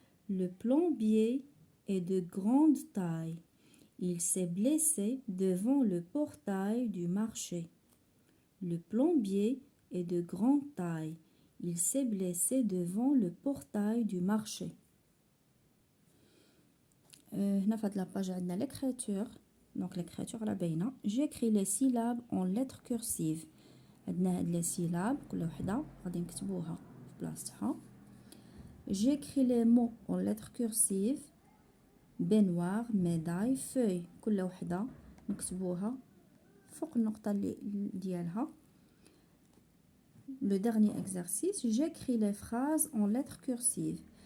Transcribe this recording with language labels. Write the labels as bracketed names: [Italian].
[French] Le plombier est de grande taille. Il s'est blessé devant le portail du marché. Le plombier est de grande taille. Il s'est blessé devant le portail du marché. [Arabic] هنا في هاد لاباج عندنا [French] l'écriture. Donc l'écriture [Arabic] لا باينه. [French] J'écris les syllabes en lettres cursives. [Arabic] عندنا هاد [French] les syllabes [Arabic] كل وحده غادي نكتبوها في بلاصتها. [French] J'écris les mots en lettres cursives. baignoire, médaille, feuille. [Arabic] كل وحده نكتبوها فوق النقطه اللي ديالها. [French] Le dernier exercice, j'écris les phrases en lettres cursives.